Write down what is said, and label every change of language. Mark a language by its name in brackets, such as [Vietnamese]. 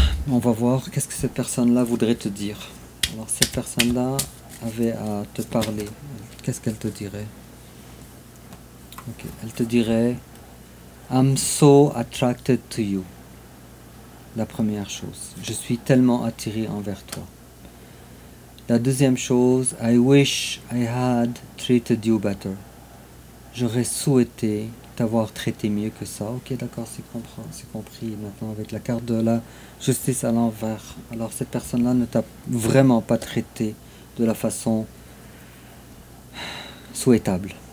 [French] On va voir qu'est-ce que cette personne-là voudrait te dire. Alors cette personne-là avait à te parler. Qu'est-ce qu'elle te dirait? Okay. Elle te dirait [English] I'm so attracted to you. [French] La première chose. Je suis tellement attiré envers toi. La deuxième chose, [English] I wish I had treated you better. [French] J'aurais souhaité t'avoir traité mieux que ça. Ok, d'accord, c'est compris maintenant avec la carte de la justice à l'envers. Alors cette personne-là ne t'a vraiment pas traité de la façon souhaitable.